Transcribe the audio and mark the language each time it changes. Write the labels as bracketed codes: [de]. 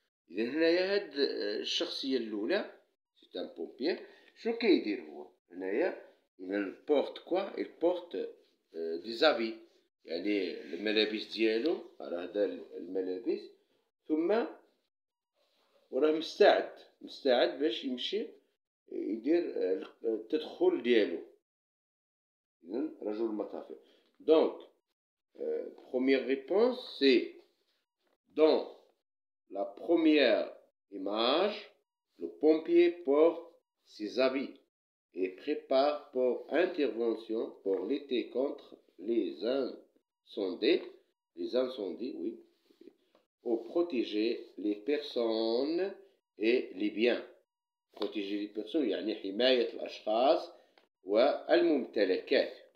[ar] إذا هنايا هاد الشخصية الأولى سي ان بومبيي، شنو كيدير هو هنايا؟ إذا بورت كوا؟ البورت دي زابي، يعني الملابس ديالو، راه دار الملابس، ثم وراه مستعد باش يمشي يدير التدخل ديالو. إذا رجل مطافي. [fr] Donc première réponse c'est dans la première image, le pompier porte ses habits et prépare pour intervention pour lutter contre les incendies, oui, ou protéger les personnes et les biens. protéger les personnes [ar] يعني حماية الأشخاص والممتلكات.